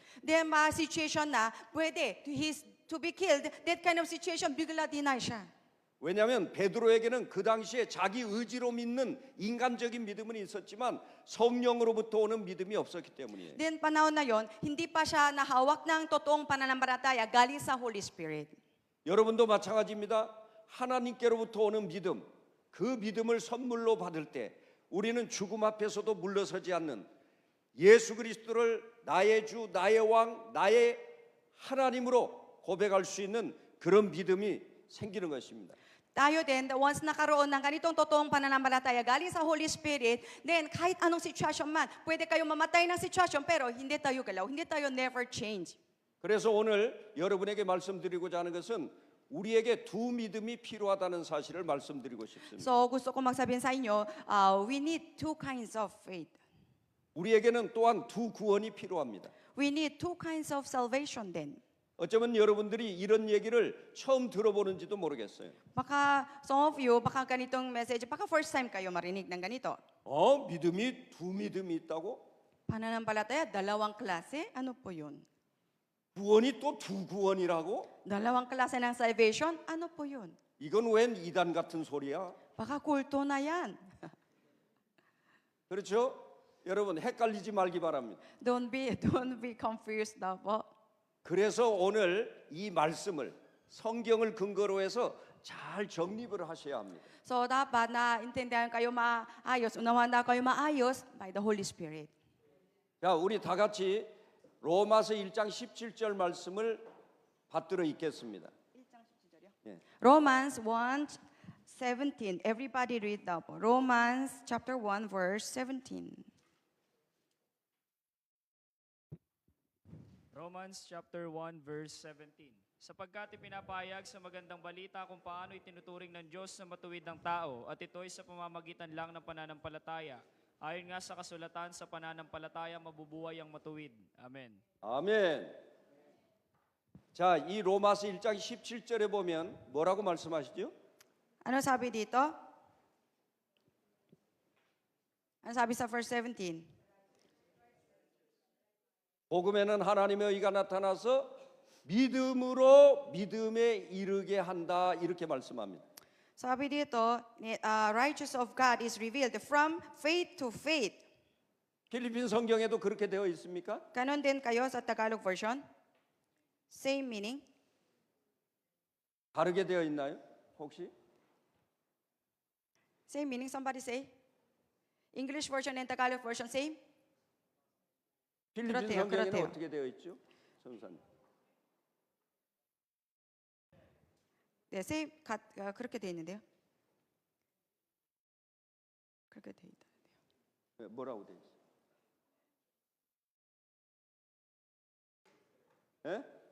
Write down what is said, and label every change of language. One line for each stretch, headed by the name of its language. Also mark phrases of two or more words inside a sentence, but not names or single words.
English: Then situation
Filipino: na, pwede,
English: to be killed, that kind of situation,
Filipino: bigla deny siya.
Korean: 왜냐하면 베드로에게는 그 당시에 자기 의지로 믿는 인간적인 믿음은 있었지만 성령으로부터 오는 믿음이 없었기 때문이에요.
Filipino: Then panahon na yon, hindi pa siya nahawak ng totoong pananampalataya galing sa
English: Holy Spirit.
Korean: 여러분도 마찬가지입니다. 하나님께로부터 오는 믿음, 그 믿음을 선물로 받을 때 우리는 죽음 앞에서도 물러서지 않는 예수 그리스도를 나의 주, 나의 왕, 나의 하나님으로 고백할 수 있는 그런 믿음이 생기는 것입니다.
Filipino: Tayo din, once nakaroon ng ganitong totoong pananampalataya galing sa
English: Holy Spirit,
Filipino: then kahit anong sitwasyon man, pwede kayo mamatay ng sitwasyon, pero hindi tayo galaw, hindi tayo
English: never change.
Korean: 그래서 오늘 여러분에게 말씀드리고자 하는 것은 우리에게 두 믿음이 필요하다는 사실을 말씀드리고 싶습니다.
Filipino: So gusto ko magsabihin sa inyo,
English: we need two kinds of faith.
Korean: 우리에게는 또한 두 구원이 필요합니다.
English: We need two kinds of salvation then.
Korean: 어쩌면 여러분들이 이런 얘기를 처음 들어보는지도 모르겠어요.
English: Baka some of you,
Filipino: baka ganitong message, baka
English: first time
Filipino: kayo marinig ng ganito.
Korean: 믿음이 두 믿음이 있다고?
Filipino: Pananampalataya, dalawang klase? Ano po yun?
Korean: 구원이 또 두 구원이라고?
Filipino: Dalawang klase ng salvation? Ano po yun?
Korean: 이건 웬 이단 같은 소리야?
Filipino: Baka kulto na yan.
Korean: 그렇죠? 여러분 헷갈리지 말기 바랍니다.
English: Don't be confused daw po.
Korean: 그래서 오늘 이 말씀을 성경을 근거로 해서 잘 정립을 하셔야 합니다.
Filipino: So dapat na intindihan kayo maayos, unawahan daw kayo maayos
English: by the Holy Spirit.
Korean: 자, 우리 다 같이 로마서 1장 17절 말씀을 받들어 읽겠습니다.
English: Romans 1:17. Everybody read daw po. Romans chapter 1 verse 17. Romans chapter 1 verse 17.
Filipino: Sapagkat ipinapahayag sa magandang balita kung paano itinuturing ng Diyos na matuwid ng tao at ito'y sa pamamagitan lang ng pananampalataya. Ayon nga sa kasulatan, sa pananampalataya mabubuhay ang matuwid. Amen.
Korean: 아멘. 자, 이 로마서 1장 17절에 보면 뭐라고 말씀하시죠?
Filipino: Ano sabi dito? Ano sabi sa verse 17?
Korean: 복음에는 하나님의 의가 나타나서 믿음으로 믿음에 이르게 한다 이렇게 말씀합니다.
Filipino: Sabi dito,
English: righteous of God is revealed from faith to faith.
Korean: 필리핀 성경에도 그렇게 되어 있습니까?
Filipino: Ganon din kayo sa Tagalog version?
English: Same meaning?
Korean: 다르게 되어 있나요? 혹시?
English: Same meaning, somebody say? English version and Tagalog version, same?
Korean: 필리핀 그렇대요, 성경에는 그렇대요. 어떻게 되어 있죠? 선사님. 네, same, 그렇게 돼 있는데요. 그렇게 돼 있다. 뭐라고 되어 있어요? 예?